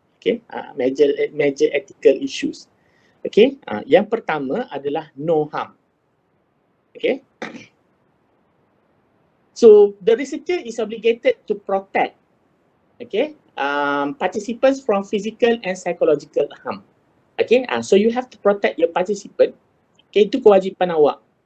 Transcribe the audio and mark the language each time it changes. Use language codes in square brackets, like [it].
[en] Okay, major ethical issues. [ms] Okay, yang pertama adalah no harm. [en] Okay, so the researcher is obligated to protect, okay, participants from physical and psychological harm. Okay, so you have to protect your participant. Okay, [ms] itu kewajipan awak.